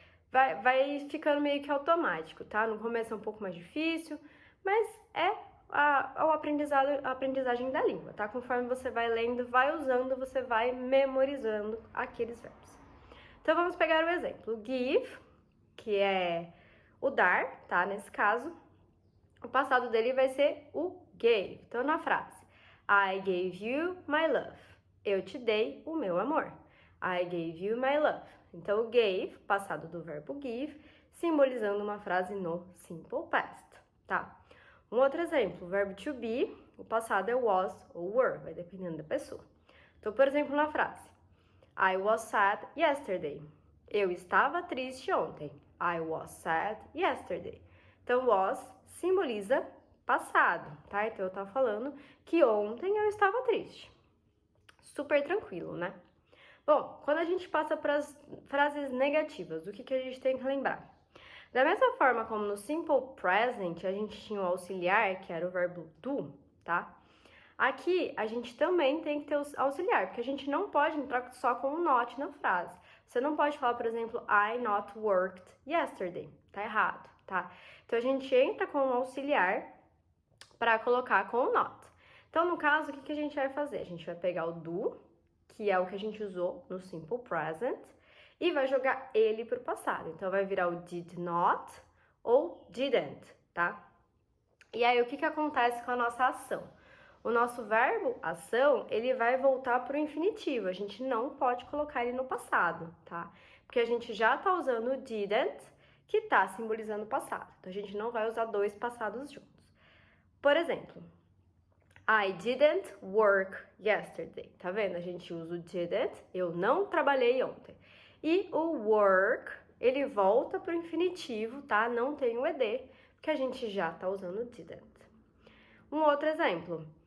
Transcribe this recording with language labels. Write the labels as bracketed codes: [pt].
[pt] Vai ficando meio que automático, tá? No começo é um pouco mais difícil, mas a aprendizagem da língua, tá? Conforme você vai lendo, vai usando, você vai memorizando aqueles verbos. Então vamos pegar o exemplo. Give, que é o dar, tá? Nesse caso, o passado dele vai ser o gave. [en] Então na frase, I gave you my love. [pt] Eu te dei o meu amor. [en] I gave you my love. [pt] Então, o gave, passado do verbo give, simbolizando uma frase no simple past, tá? Um outro exemplo, o verbo to be, o passado é was ou were, vai dependendo da pessoa. Então, por exemplo, na frase, [en] I was sad yesterday. [pt] Eu estava triste ontem. [en] I was sad yesterday. [pt] Então, was simboliza passado, tá? Então, eu tava falando que ontem eu estava triste. Super tranquilo, né? Bom, quando a gente passa para as frases negativas, o que a gente tem que lembrar? Da mesma forma como no simple present a gente tinha o auxiliar, que era o verbo do, tá? Aqui a gente também tem que ter o auxiliar, porque a gente não pode entrar só com um not na frase. Você não pode falar, por exemplo, [en] I not worked yesterday. [pt] Tá errado, tá? Então a gente entra com um auxiliar para colocar com o not. Então, no caso, o que a gente vai fazer? A gente vai pegar o do, que é o que a gente usou no simple present, e vai jogar ele para o passado. Então, vai virar o did not ou didn't, tá? E aí, o que acontece com a nossa ação? O nosso verbo, ação, ele vai voltar para o infinitivo. A gente não pode colocar ele no passado, tá? Porque a gente já tá usando o didn't, que tá simbolizando o passado. Então, a gente não vai usar dois passados juntos. [en] Por exemplo, I didn't work yesterday. [pt] Tá vendo? A gente usa o didn't, eu não trabalhei ontem. E o work, ele volta para o infinitivo, tá? Não tem o ed, porque a gente já tá usando o didn't. Um outro exemplo.